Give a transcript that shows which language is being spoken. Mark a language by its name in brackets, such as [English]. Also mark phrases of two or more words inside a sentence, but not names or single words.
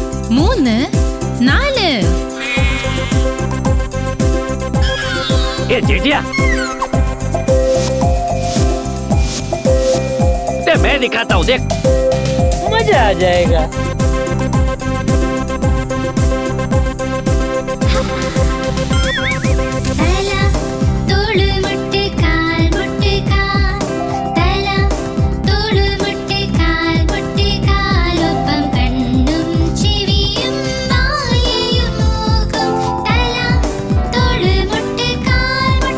[Malayalam] മൂന്ന് നാല് [Hindi] ए जेठिया ते मैं दिखाता हूँ देख मजा आ जाएगा [Malayalam] തല തോള് മുട്ട് കാൽ മുട്ട് കാൽ തല തോള് മുട്ട് കാൽ മുട്ട് കാൽ ഒപ്പം കണ്ണും ചെവിയും വായയും മൂക്കും തല തോള് മുട്ട് കാൽ